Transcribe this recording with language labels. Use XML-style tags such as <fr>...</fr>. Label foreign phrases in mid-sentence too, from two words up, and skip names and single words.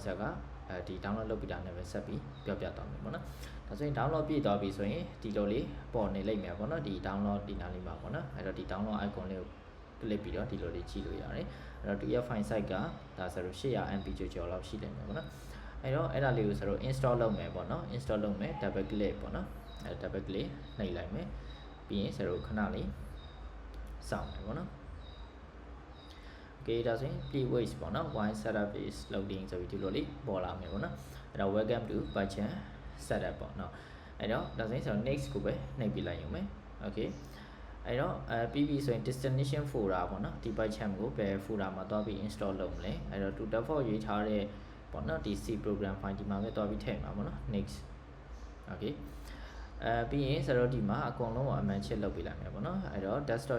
<my>ရာကဒီ download လုပ်ပြီးတာနဲ့ပဲဆက်ပြီးပြောပြသွားမယ်ပေါ့နော်ဒါဆိုရင် download ပြည့်သွားပြီဆိုရင်ဒီလိုလေးပေါ်နေလိမ့်မယ်ပေါ့နော်ဒီ download ဒီနားလေးမှာပေါ့နော်အဲ့တော့ဒီ</my> <en>download icon</en> <my>လေးကို click ပြီးတော့ဒီလိုလေးကြည့်လို့ရတယ်အဲ့တော့ဒီရဲ့</my> <en>file size</en> <my>ကဒါဆိုတော့ 800 MB ကျော်လောက်ရှိလိမ့်မယ်ပေါ့နော်အဲ့တော့အဲ့ဒါလေးကိုဆိုတော့ install လုပ်မယ်ပေါ့နော် install လုပ်မယ်</my> <en>double click</en> <my>ပေါ့နော်အဲ့</my> <en>double click</en> <my>နှိပ်လိုက်မယ်ပြီးရင်ဆိုတော့ခဏလေးစောင့်မယ်ပေါ့နော် okay ဒါဆိုရင်</my> <en>please wait</en> <my>ပေါ့နော်</my> <en>while setup is loading</en> <my>ဆိုပြီးဒီလိုလေးပေါ်လာမယ်ပေါ့နော်အဲ့တော့</my> <en>welcome to PyCharm setup</en> <my>ပေါ့နော်အဲ့တော့ဒါဆိုရင် next ကိုပဲနှိပ်ပြလိုက်ရုံပဲ okay အဲ့တော့ပြီးပြီဆိုရင်</my> <en>destination folder</en> <my>ပေါ့နော်ဒီ PyCharm ကိုဘယ် folder မှာသွားပြီး install လုပ်မလဲအဲ့တော့</my> <en>to default</en> <my>ရေးထားတဲ့ပေါ့နော်ဒီ</my> <en>C program file</en> <my>ဒီမှာပဲသွားပြီးထည့်မှာပေါ့နော် next okay ပြီးရင်ဆိုတော့ဒီမှာအကုန်လုံးကိုအမှန်ချစ်လုပ်ပေးလိုက်မယ်ပေါ့နော်အဲ့တော့ desktop</my>